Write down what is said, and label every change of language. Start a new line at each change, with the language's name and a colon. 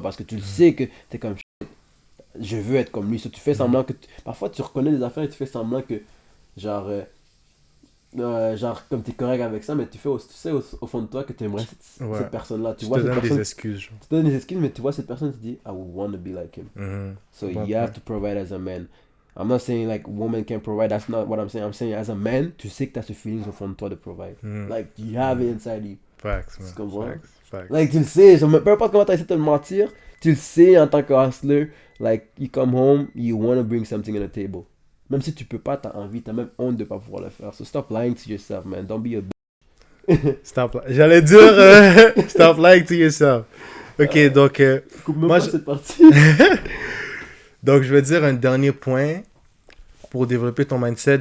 French: Parce que tu le sais que tu es comme je veux être comme lui. So, tu fais semblant que. Parfois, tu reconnais des affaires et tu fais semblant que, genre comme tu es correct avec ça, mais tu sais au fond de toi que tu aimerais cette personne-là. Tu vois, te donnes des excuses. Tu te donnes des excuses, mais tu vois cette personne, tu te dis,
English: I would want to be like him. So you have to provide as a man. I'm not saying like woman can provide, that's not what I'm saying. I'm saying as a man,
French: tu sais que tu as ce feeling au fond de toi de provide.
English: Like, you have it inside you. Facts, man.
French: Tu comprends?
English: Facts.
French: Like, tu le sais, peu importe comment tu essaies de te mentir, tu le sais en tant que hustler.
English: Like, you come home, you want to bring something on the table.
French: Même si tu peux pas, t'as envie, t'as même honte de pas pouvoir le faire.
English: So stop lying to yourself, man. Don't be a
French: J'allais dire
English: stop lying to yourself.
French: Ok, donc moi cette partie. Donc je vais dire un dernier point pour développer ton mindset.